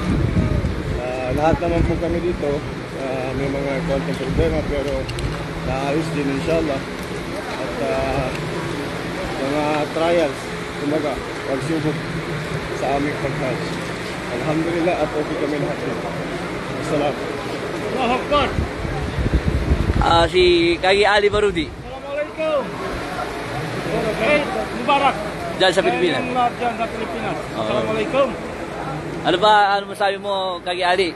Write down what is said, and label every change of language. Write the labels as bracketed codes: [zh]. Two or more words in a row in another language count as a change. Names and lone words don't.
[tl] Lahat naman po kami dito, may mga konting problema pero naayos din, [ar] إن شاء الله. [tl] At mga trials, kumbaga, pagsubok sa aming pag-Hajj. [ar] الحمد لله, [tl] at okay kami lahat dito. [ar] السلام عليكم. [tl] Si Kagi Ali Barudi. [ar] السلام عليكم. مبارك. [tl] Diyan sa Pilipinas. Diyan sa Pilipinas. [ar] السلام عليكم. [tl] Ano masabi mo, Kagi Ali?